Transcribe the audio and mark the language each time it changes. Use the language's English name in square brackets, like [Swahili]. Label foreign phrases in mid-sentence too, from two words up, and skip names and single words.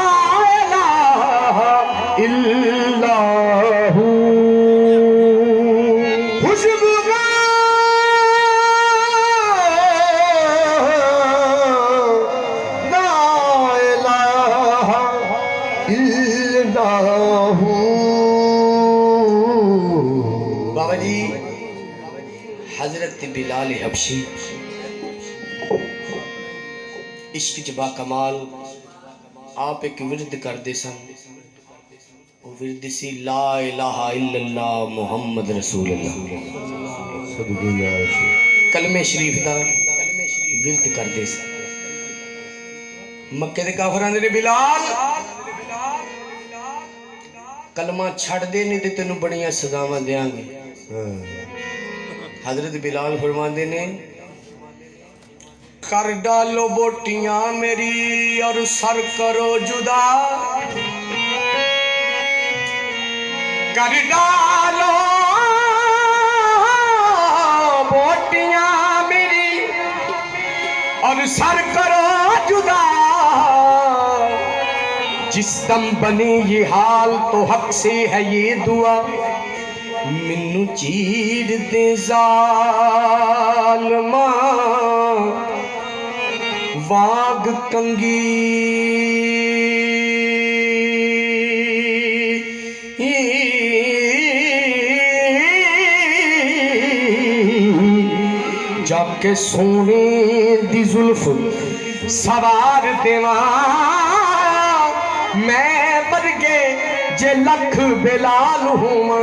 [Punjabi] اللہ ہو، خوشبو بابا جی حضرت بلال حبشی عشق جبہ کمال آپ ایک ورد کر دے سن. او ورد سی [Arabic] لا إله إلا الله محمد رسول الله, [Punjabi] کلمے شریف دا ورد کر دے سن. مکے دے کافراں دے بلال کلمہ چھڈ دے نہیں تے تینوں بڑیاں سزاواں دینگے. [Urdu] حضرت بلال فرماتے نے، کر ڈالو بوٹیاں میری اور سر کرو جدا, کر ڈالو بوٹیاں میری اور سر کرو جدا، جس دم بنی یہ حال تو حق سے ہے یہ دعا, [Punjabi] مینوں چیر دے ظالما واگ کنگی، جاکے سونے دی زلف سوار دیوا، میں ورگے جے لکھ بلال ہوں.